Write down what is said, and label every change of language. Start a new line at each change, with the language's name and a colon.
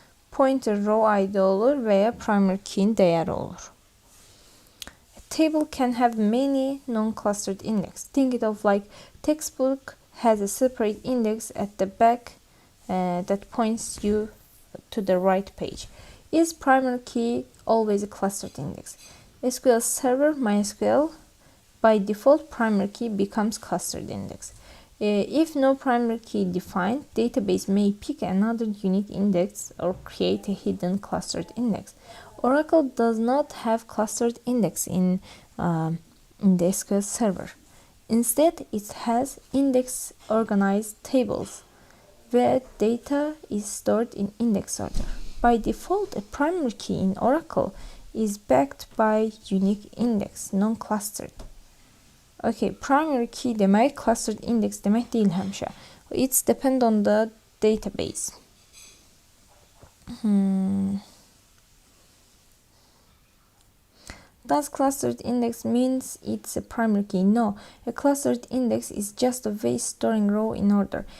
Azerbaijani: Pointer row ID olur veya primary key'in değeri olur.
English: A table can have many non-clustered index. Think it of like textbook has a separate index at the back that points you to the right page. Is primary key always a clustered index? SQL Server MySQL by default primary key becomes clustered index. If no primary key defined, database may pick another unique index or create a hidden clustered index. Oracle does not have clustered index in the SQL Server. Instead, it has index organized tables where data is stored in index order. By default, a primary key in Oracle is backed by unique index, non-clustered.
Azerbaijani: Okay, primary key demək clustered index demək deyil həmişə.
English: It's depend on the database. Does clustered index means it's a primary key? No, a clustered index is just a way storing row in order.